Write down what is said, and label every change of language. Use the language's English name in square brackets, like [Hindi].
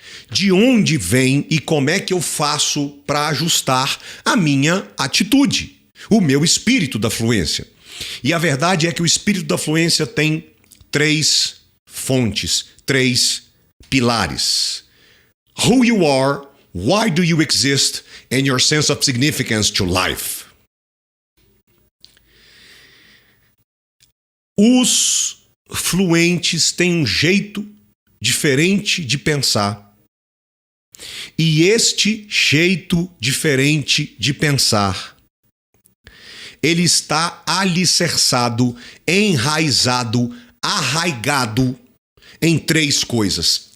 [Portuguese] De onde vem e como é que eu faço para ajustar a minha atitude, o meu espírito da fluência. E a verdade é que o espírito da fluência tem 3 fontes, 3 pilares. [English] Who you are, why do you exist, and your sense of significance to life. [Portuguese] Os fluentes têm um jeito diferente de pensar. E este jeito diferente de pensar, ele está alicerçado, enraizado, arraigado em 3 coisas.